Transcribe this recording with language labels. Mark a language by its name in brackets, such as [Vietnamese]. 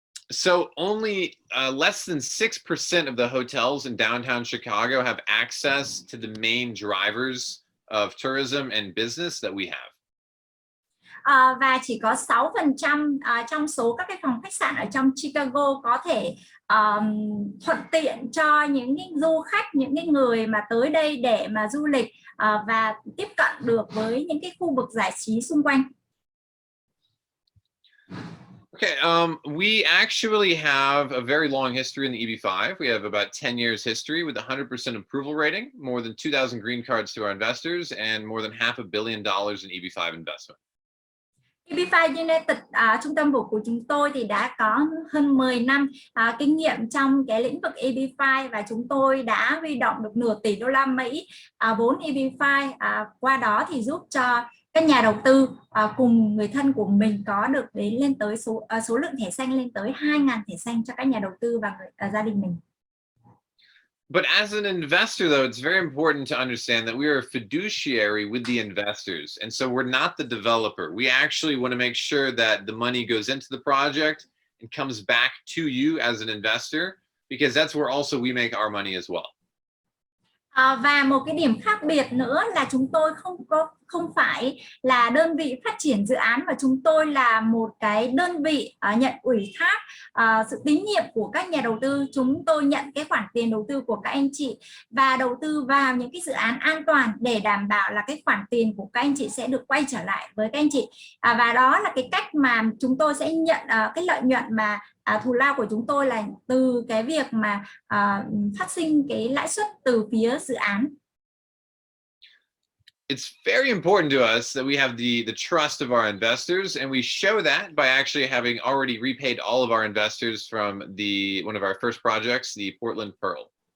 [English] So only less than 6% of the hotels in downtown Chicago have access to the main drivers of tourism and business that we have. [Vietnamese] Và chỉ có 6% trong số các cái phòng khách sạn ở trong Chicago có thể thuận tiện cho những cái du khách, những cái người mà tới đây để mà du lịch và tiếp cận được với những cái khu vực giải trí xung quanh. [English] Okay, we actually have a very long history in the EB5. We have about 10 years history with 100% approval rating, more than 2,000 green cards to our investors, and more than $500 million in EB5 investment. [Vietnamese] EB5 United, trung tâm vốn của chúng tôi thì đã có hơn 10 năm kinh nghiệm trong cái lĩnh vực EB5 và chúng tôi đã huy động được nửa tỷ đô la Mỹ vốn EB5, qua đó thì giúp cho các nhà đầu tư cùng người thân của mình có được đến lên tới số lượng thẻ xanh lên tới 2.000 thẻ xanh cho các nhà đầu tư và gia đình mình. [English] But as an investor, though, it's very important to understand that we are a fiduciary with the investors. And so we're not the developer. We actually want to make sure that the money goes into the project and comes back to you as an investor, because that's where also we make our money as well. [Vietnamese] Và một cái điểm khác biệt nữa là chúng tôi không phải là đơn vị phát triển dự án, mà chúng tôi là một cái đơn vị nhận ủy thác sự tín nhiệm của các nhà đầu tư. Chúng tôi nhận cái khoản tiền đầu tư của các anh chị và đầu tư vào những cái dự án an toàn để đảm bảo là cái khoản tiền của các anh chị sẽ được quay trở lại với các anh chị. Và đó là cái cách mà chúng tôi sẽ nhận cái lợi nhuận mà thù lao của chúng tôi là từ cái việc mà phát sinh cái lãi suất từ phía dự án. [English] It's very important to us that we have the trust of our investors, and we show that by actually having already repaid all of our investors from one of our first projects, the Portland Pearl.